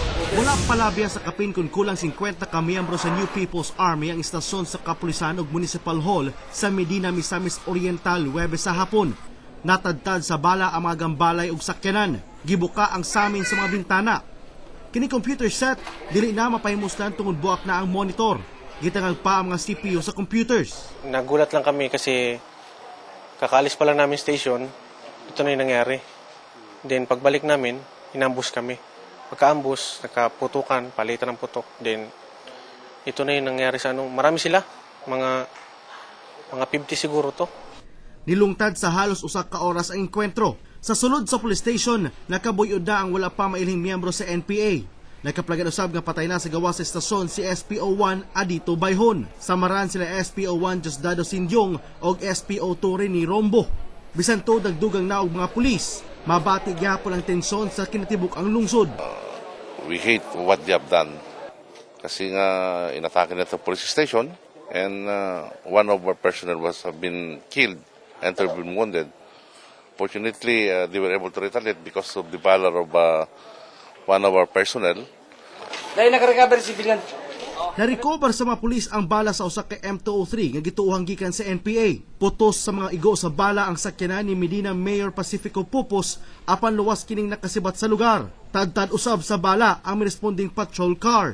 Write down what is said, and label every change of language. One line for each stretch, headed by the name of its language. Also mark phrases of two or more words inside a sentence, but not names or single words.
Cebuano: Wala palabya sa kapin kung kulang 50 ka miyembro sa New People's Army ang istasyon sa Kapulisan ug Municipal Hall sa Medina, Misamis Oriental, Huwebes sa hapon. Natadtad sa bala ang mga gambalay ug sakyanan. Gibuka ang samin sa mga bintana. Kini computer set, dili na mapahimuslan tungod buak na ang monitor. Gitangag pa ang mga CPU sa computers.
Filipino: Nagulat lang kami kasi kakaalis pa lang namin station, ito na yung nangyari. Then pagbalik namin, inambus kami. Pagka-ambus, nakaputukan, palitan ng putok. Then ito na yung nangyari sa marami sila, mga 50 siguro to.
Cebuano: Nilungtad sa halos usak ka oras ang enkwentro. Sa sulod sa police station, nakabuyod na ang wala pa mailhing miyembro sa NPA. Nakaplagan usab nga patay na sa gawa sa estasyon si SPO1 Adito Bayhon. Samaran sila SPO1 Diosdado Sindyong o SPO2 ni Rombo. Bisan to dagdugang na og mga pulis, mabati gyapon ang tensyon sa kinatibuk ang lungsod.
English: We hate what they have done.
Filipino: Kasi nga inatake na ito
English: police station and one of our personnel have been killed and have been wounded. Fortunately, they were able to retaliate because of the valor of one of our personnel.
Filipino: Dahil nakarecover si Bilan.
Cebuano: Na-recover sa mga pulis ang bala sa usa ka M203 nga gituohang gikan sa NPA. Putos sa mga igo sa bala ang sakyanan ni Medina Mayor Pacifico Pupos apan luwas kining nakasibat sa lugar. Tadtad usab sa bala ang responding patrol car.